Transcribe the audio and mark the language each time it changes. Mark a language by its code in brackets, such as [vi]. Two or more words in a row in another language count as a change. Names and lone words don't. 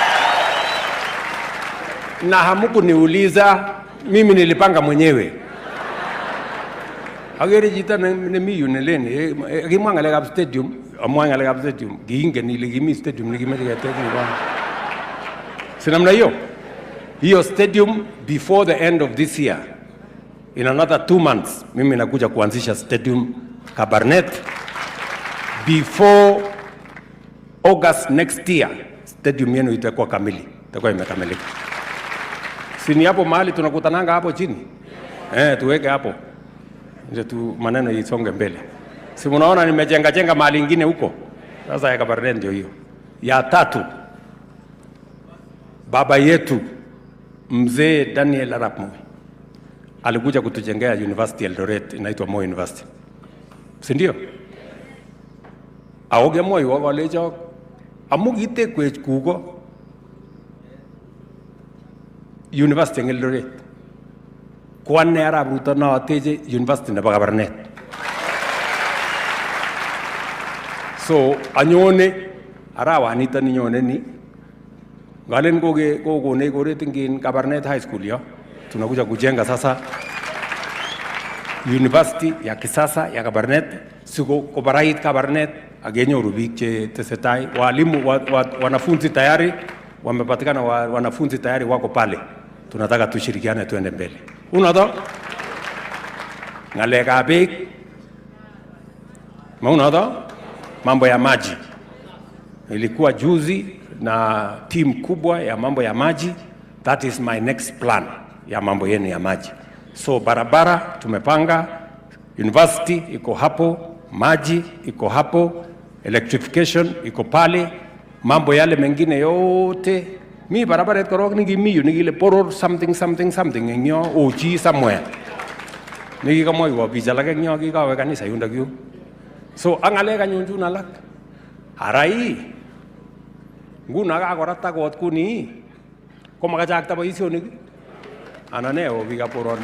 [sw] Na hamuku niuliza, mimi nilipanga mwenyewe. [kln] Agere jita na miyu neleni, kimwangalega stadium, amwangalega stadium, giinge niligimi stadium, nigimelega stadium. [sw] Sinamna hiyo? Hiyo stadium [en] before the end of this year, in another 2 months, [sw] mimi nakuja kuanzisha stadium Kabarnet. [en] Before August next year, [sw] stadium yenu itakuwa kamili, itakuwa imekamilika. Sini hapo mahali tunakutananga hapo chini? Tuweke hapo. Ndio tu maneno isonge mbele. Si mnaona nimejenga mahali ingine huko? Sasa ya Kabarnet ndio hiyo. Ya tatu, baba yetu Mzee Daniel Arap Moi alikuja kutujengea University Eldoret, inaitwa Moi University. Si ndio? [kln] Aoge Moi walejo amugite kwech kugo University Eldoret. Kwanne Arap Ruto na ateje University na Kabarnet. So anyone arawa anita ninyone ni ngalen gogo ne gore tingin Kabarnet High School [sw] ya tunakuja kujenga sasa University ya kisasa ya Kabarnet. [kln] Siko kobarait Kabarnet agenyoru biik che tesetai, [sw] walimu wanafunzi tayari wamepatikana, wanafunzi tayari wako pale. Tunataka tushirikiane tuende mbele. Unaona [kln] ngaleka beek, [sw] unaona mambo ya maji. Ilikuwa juzi na team kubwa ya mambo ya maji, [en] That is my next plan [sw] ya mambo yenu ya maji. So barabara tumepanga, university iko hapo, maji iko hapo, electrification iko pale, mambo yale mengine yote. [kln] Mi barabara itkorok nigimiyu nigile poror something ngyo uchi somewhere. Nikikamwoiwo biik alak eng yo kikawe kanisa yundok yu. So ang ngalek anyun chun alak. Arai nguno kakorata kot kuni komakachakta boisionik anan ne o biikab koroni.